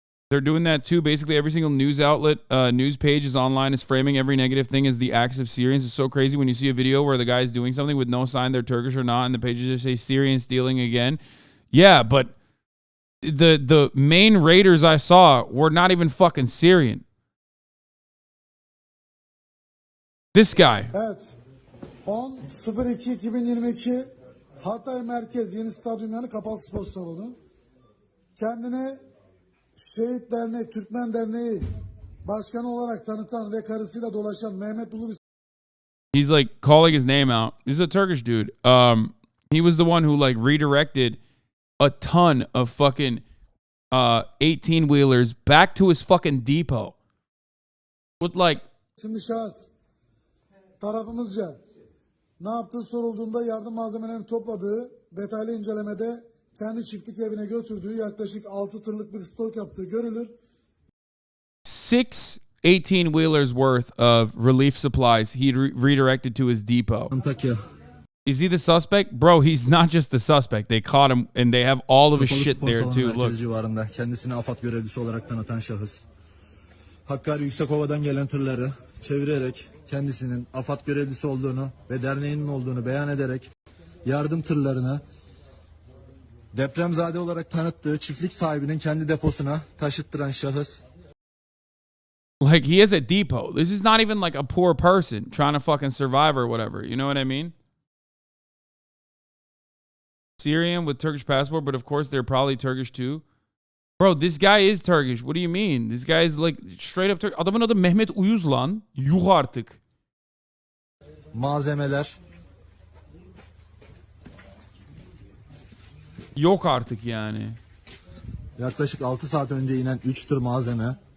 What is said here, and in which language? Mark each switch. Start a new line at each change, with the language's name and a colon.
English: They're doing that too. Basically, every single news outlet, news page is online is framing every negative thing as the acts of Syrians. It's so crazy when you see a video where the guy's doing something with no sign they're Turkish or not, and the pages just say Syrian stealing again. Yeah, but the main raiders I saw were not even fucking Syrian. This guy.
Turkish: Evet. 10.02.2022 Hatay Merkez Yeni Stadyum yanı kapalı spor salonu. Kendine Şehit Dernek, Türkmen Derneği başkanı olarak tanıtan ve karısıyla dolaşan Mehmet Ulu.
English: He's like calling his name out. He's a Turkish dude. He was the one who like redirected a ton of fucking 18-wheelers back to his fucking depot. With like
Turkish: Şimdi şahıs tarafımızca ne yaptığı sorulduğunda yardım malzemelerini topladığı detaylı incelemede kendi çiftlik evine götürdüğü yaklaşık 6 tırlık bir stok yaptığı görülür.
English: 6 18-wheelers worth of relief supplies he redirected to his depot. Is he the suspect? Bro, he's not just the suspect. They caught him and they have all of his shit there too. Look.
Turkish: Civarında kendisini AFAD görevlisi olarak tanıtan şahıs. Hakkari Yüksekova'dan gelen tırları çevirerek kendisinin AFAD görevlisi olduğunu ve derneğinin olduğunu beyan ederek yardım tırlarını depremzade olarak tanıttığı çiftlik sahibinin kendi deposuna taşıttıran şahıs.
English: Like he has a depot. This is not even like a poor person trying to fucking survive or whatever. You know what I mean? Syrian with Turkish passport, but of course they're probably Turkish too. Bro, this guy is Turkish. What do you mean? This guy is like straight up Turkish.
Turkish: Adamın adı Mehmet Uyuz lan. Yuh artık. Malzemeler. Yok artık yani. Yaklaşık 6 saat önce inen 3 tır malzeme.